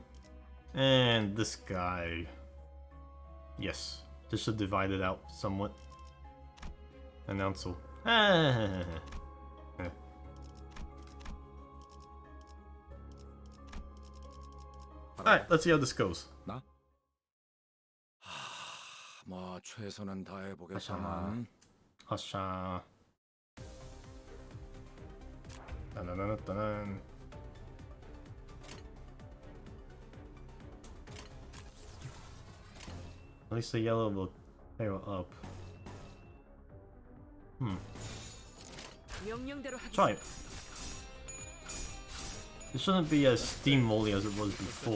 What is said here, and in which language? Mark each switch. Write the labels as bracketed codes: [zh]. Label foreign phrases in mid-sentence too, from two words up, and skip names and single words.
[en] And this guy. Yes, this should divide it out somewhat. And also. Alright, let's see how this goes. [ko] 뭐 최선은 다해 보겠지만. [en] Hasha. Dun-dun-dun-dun-dun. At least the yellow will arrow up. Try it. It shouldn't be as steamrolly as it was before.